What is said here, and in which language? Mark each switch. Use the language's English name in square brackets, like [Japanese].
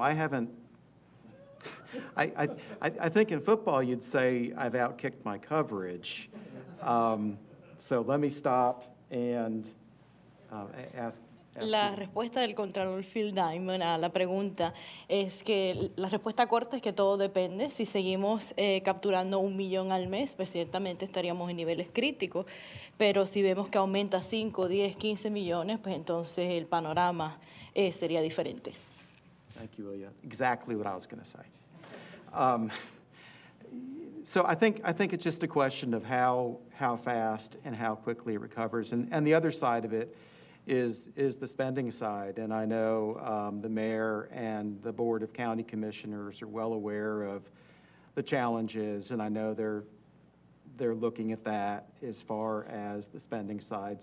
[English] I haven't, I think in football you'd say I've outkicked my coverage. So let me stop and ask. [Spanish] La respuesta del Contralor Phil Diamond a la pregunta es que la respuesta corta es que todo depende. Si seguimos capturando 1 millón al mes, pues ciertamente estaríamos en niveles críticos, pero si vemos que aumenta 5, 10, 15 millones, pues entonces el panorama sería diferente. [English] Thank you, Ilya. Exactly what I was going to say. So I think it's just a question of how fast and how quickly it recovers, and the other side of it is the spending side. And I know the mayor and the Board of County Commissioners are well aware of the challenges, and I know they're looking at that as far as the spending side.